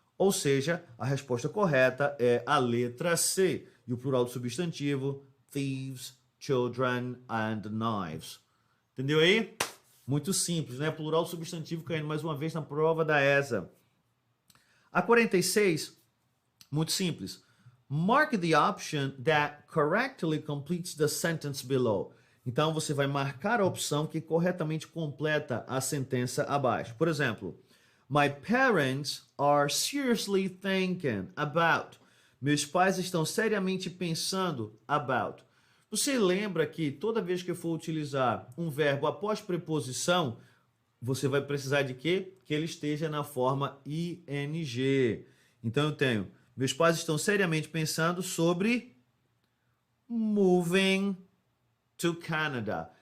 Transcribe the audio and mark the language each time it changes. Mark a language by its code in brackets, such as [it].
[pt] Ou seja, a resposta correta é a letra C. E o plural do substantivo, [en] thieves, children and knives. [pt] Entendeu aí? Muito simples, né? Plural do substantivo caindo mais uma vez na prova da ESA. A 46, muito simples. [en] Mark the option that correctly completes the sentence below. [pt] Então, você vai marcar a opção que corretamente completa a sentença abaixo. Por exemplo, [en] my parents are seriously thinking about. [pt] Meus pais estão seriamente pensando about. Você lembra que toda vez que eu for utilizar um verbo após preposição, você vai precisar de quê? Que ele esteja na forma ing. Então, eu tenho... Meus pais estão seriamente pensando sobre [en] moving to Canada.